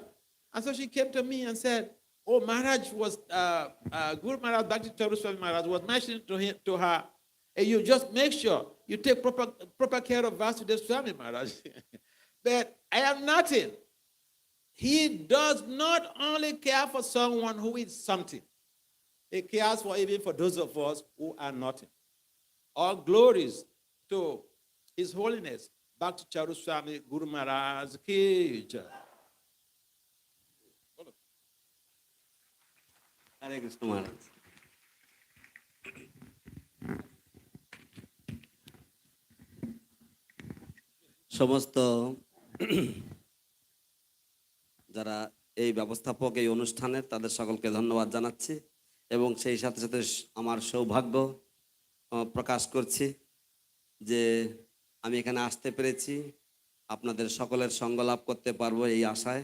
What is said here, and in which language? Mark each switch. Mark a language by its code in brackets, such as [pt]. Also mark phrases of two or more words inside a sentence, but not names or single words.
[en] And so she came to me and said, oh, Maharaj was, Guru Maharaj, Bhakti Tirobhava Maharaj was mentioning to her, hey, you just make sure you take proper care of Vasudeva Swami Maharaj. But I am nothing. He does not only care for someone who is something. He cares for even for those of us who are nothing. All glories to His Holiness, Bhakti Charu Swami Guru Maharaj [hi] की जय. [en] Hare Krishna Maharaj. [bn] সমস্ত যারা এই ব্যবস্থাপক এই অনুষ্ঠানের তাদের সকলকে ধন্যবাদ জানাচ্ছি এবং সেই সাথে সাথে আমার সৌভাগ্য প্রকাশ করছি যে আমি এখানে আসতে পেরেছি, আপনাদের সকলের সঙ্গ লাভ করতে পারবো এই আশায়।